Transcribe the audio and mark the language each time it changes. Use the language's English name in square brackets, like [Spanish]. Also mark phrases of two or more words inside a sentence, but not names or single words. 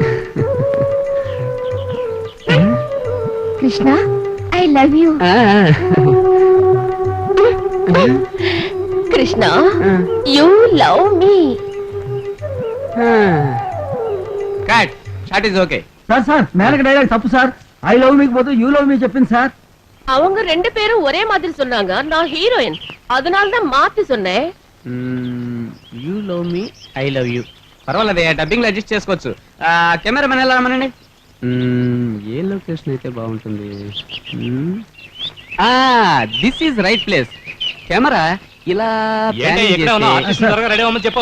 [English] కృష్ణ I love you. కృష్ణ you love me. cut shot is okay. [Telugu] సార్ మేనక డైలాగ్ తప్పు సార్. [English] I love [Telugu] మీకు పోతే [English] you love me [Telugu] చెప్పింది సార్. [Tamil] அவங்க ரெண்டு பேரும் ஒரே மாதிரி சொன்னாங்க. நான் ஹீரோயின், அதனால தான் மாத்தி சொன்னேன். [English] you love me I love you. [Telugu] పర్వాలేదు, డబ్బింగ్ లో అడ్జస్ట్ చేసుకోవచ్చు. కెమెరామెన్ ఎలా రమ్మనండి. ఏ లొకేషన్ అయితే బాగుంటుంది? [English] this is right place. [Telugu] కెమెరా ఇలా రెడీ అవ్వమని చెప్పు.